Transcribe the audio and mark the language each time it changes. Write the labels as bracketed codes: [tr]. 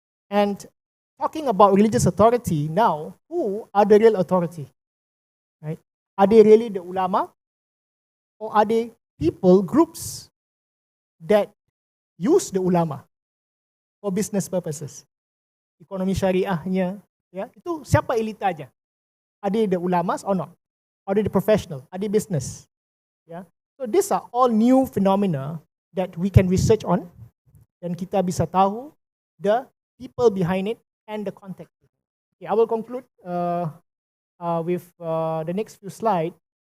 [en] And talking about religious authority now, who are the real authority? Right? Are they really the ulama? Or are they people, groups that use the ulama for business purposes? [ms] Ekonomi syariahnya, ya, itu siapa elitanya? [en] Are they the ulamas or not? Are they the professional? Are they business? Ya. So these are all new phenomena that we can research on, [ms] dan kita bisa tahu [en] the people behind it and the context. Okay, I will conclude with the next few slides.